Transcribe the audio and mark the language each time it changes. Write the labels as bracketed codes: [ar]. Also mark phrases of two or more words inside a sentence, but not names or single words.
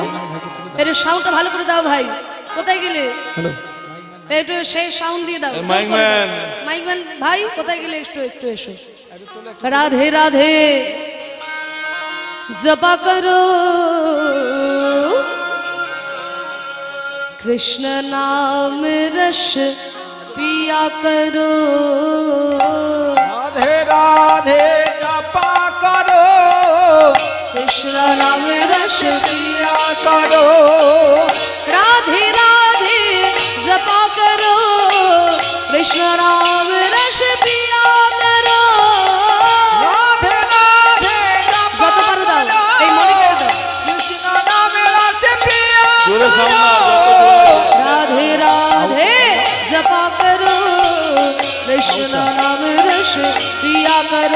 [bn] একটু সাউন্ডটা ভালো করে দাও ভাই। কোথায় গেলে? একটু সেই সাউন্ড দিয়ে দাও। মাইকম্যান। মাইকম্যান ভাই কোথায় গেলে? একটু একটু এসো। [hi] राधे राधे जपा करो कृष्ण नाम रस पिया करो राधे राधे जपा करो कृष्ण नाम रस पिया करो राधे राधे जपा करो कृष्ण नाम रस पिया करो राधे राधे जपा [bn] যত পারো দাও [hi] करो [bn] এই মনে করে দাও [hi] कृष्ण नाम रस पिया [bn] জোরে সামনা [hi] राधे राधे जपा करो कृष्ण नाम रस पिया करो